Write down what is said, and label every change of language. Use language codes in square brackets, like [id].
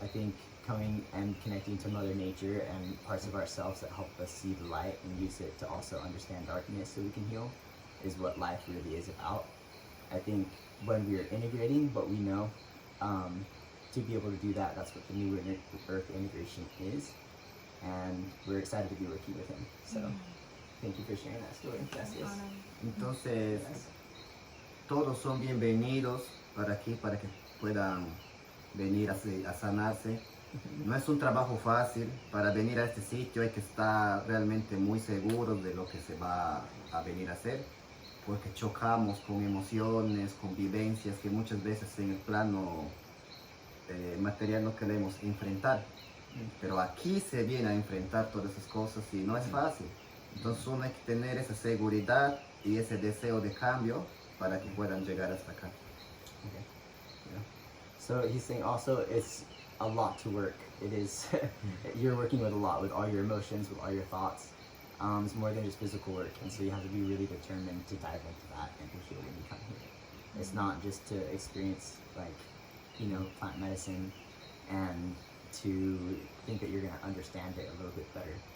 [en] I think coming and connecting to Mother Nature and parts of ourselves that help us see the light and use it to also understand darkness so we can heal is what life really is about. I think when we are integrating what we know, to be able to do that, that's what the New Earth integration is. And we're excited to be working with him. So thank you for sharing that story. [es] Gracias. Entonces, todos son bienvenidos para aquí, para que puedan venir a sanarse. No es un trabajo fácil. Para venir a este sitio hay que estar realmente muy seguros de lo que se va a venir a hacer, porque chocamos con emociones, con vivencias que muchas veces en el plano material no queremos enfrentar. Pero aquí se viene a enfrentar todas esas cosas y no es fácil. Entonces uno hay que tener esa seguridad y ese deseo de cambio para que puedan llegar hasta acá. [en] Okay. Yeah. So he's saying also it's a lot to work. It is, you're working with a lot, with all your emotions, with all your thoughts. It's more than just physical work, and so you have to be really determined to dive into that and to heal when you come here. It's not just to experience, like, you know, plant medicine and to think that you're going to understand it a little bit better.